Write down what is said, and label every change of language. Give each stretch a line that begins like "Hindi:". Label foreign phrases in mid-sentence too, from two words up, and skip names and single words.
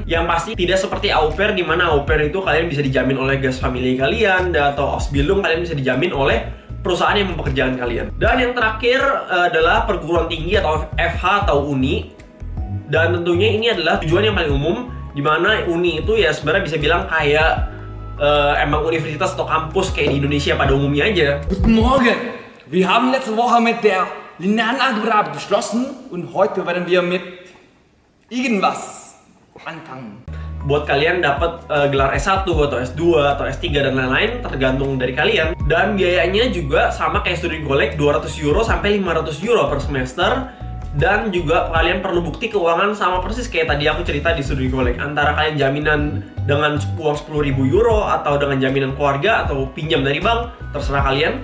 Indonesian: Yang pasti tidak seperti au pair, di mana au pair itu kalian bisa dijamin oleh gas family kalian, atau Ausbildung kalian bisa dijamin oleh perusahaan yang mempekerjakan kalian. Dan yang terakhir adalah perguruan tinggi atau FH atau uni. Dan tentunya ini adalah tujuan yang paling umum, di mana uni itu ya sebenarnya bisa bilang kayak emang universitas atau kampus kayak di Indonesia pada umumnya aja.
German: Guten Morgen! Wir haben letzte Woche mit der linearen Algebra beschlossen und heute werden wir mit irgendwas anfangen.
Indonesian: Buat kalian dapat gelar S1 atau S2 atau S3 dan lain-lain tergantung dari kalian. Dan biayanya juga sama kayak Studienkolleg, 200 euro sampai 500 euro per semester. Dan juga kalian perlu bukti keuangan sama persis kayak tadi aku cerita di Studienkolleg. Antara kalian jaminan dengan uang 10.000 euro atau dengan jaminan keluarga atau pinjam dari bank, terserah kalian.